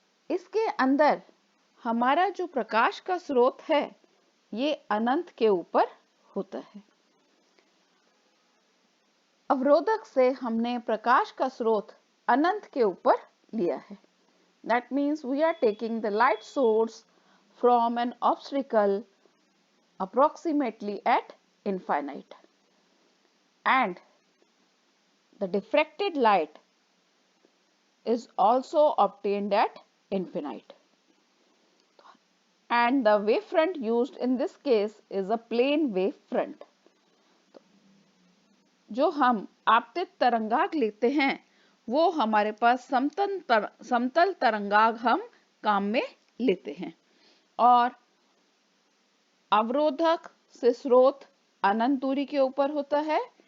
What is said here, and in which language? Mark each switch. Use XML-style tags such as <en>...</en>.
<hi>इसके अंदर हमारा जो प्रकाश का स्रोत है ये अनंत के ऊपर होता है। अवरोधक से हमने प्रकाश का स्रोत अनंत के ऊपर लिया है।</hi> <en>That means we are taking the light source from an obstacle approximately at infinite, and the diffracted light is also obtained at infinite, and the wavefront used in this case is a plane wavefront.</en> <hi>जो हम आपतित तरंगाग लेते हैं वो हमारे पास समतल तरंगाग हम काम में लेते हैं और अवरोधक से स्रोत अनंत दूरी के ऊपर होता है।</hi>